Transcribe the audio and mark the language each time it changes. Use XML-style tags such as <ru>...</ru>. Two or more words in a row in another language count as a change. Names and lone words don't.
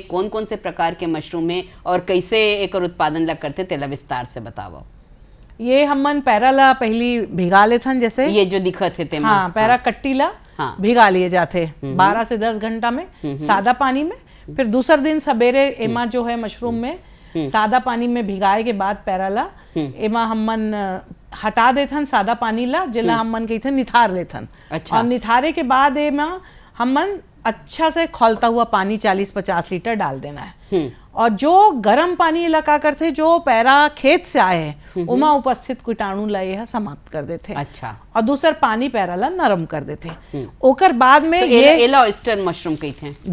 <hne>एक कौन कौन से प्रकार के मशरूम है और कैसे एकर उत्पादन ला करते, तेला विस्तार से बताओ। ये हमन पैरा ला पहली भिगा लेथन, जैसे ये जो दिखत है हाँ, पैरा कट्टी ला भिगा लिए जाते 12 से 10 घंटा में सादा पानी में। फिर दूसर दिन सवेरे एमा जो है मशरूम में सादा पानी में भिगाए के बाद पैरा ला एमा हमन हटा देथन सादा पानी ला, जिला हमन कहथन निथार लेथन। अच्छा। और निथारे के बाद एमा हमन अच्छा से खौलता हुआ पानी 40-50 लीटर डाल देना है। और जो गर्म पानी इलाका करते जो पैरा खेत से आए हैं उमा उपस्थित कीटाणु ला यह समाप्त कर देते। अच्छा। और दूसर पानी पैरा ला नरम कर देते। ओकर बाद में तो ये एला ऑयस्टर मशरूम कहते हैं</hne>